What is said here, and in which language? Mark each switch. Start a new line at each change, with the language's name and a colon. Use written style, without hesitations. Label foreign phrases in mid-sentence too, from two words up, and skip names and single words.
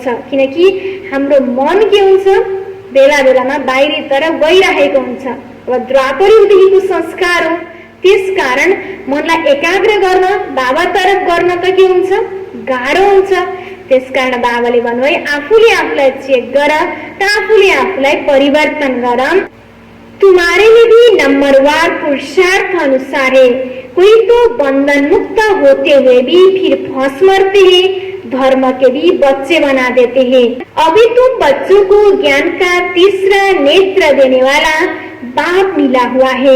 Nepali: किनकि हाम्रो मन के हुन्छ? बेला बेलामा बाहिरी तरफ गइरहेको हुन्छ। अब द्वापर युगदेखिको संस्कार हो, त्यसकारण मनलाई एकाग्र गर्न, बाबा तरफ गर्न त के हुन्छ? गाह्रो हुन्छ। त्यसकारण बाबाले भन्नुभयो आफूले आफूलाई चेक गर र आफूले आफूलाई परिवर्तन गर।
Hindi: तुम्हारे लिए भी नंबरवार पुरुषार्थ अनुसार है। कोई तो बंधन मुक्त होते हुए भी फिर फंस मरते हैं, धर्म के भी बच्चे बना देते हैं। अभी तुम बच्चों को ज्ञान का तीसरा नेत्र देने वाला बाप मिला हुआ है।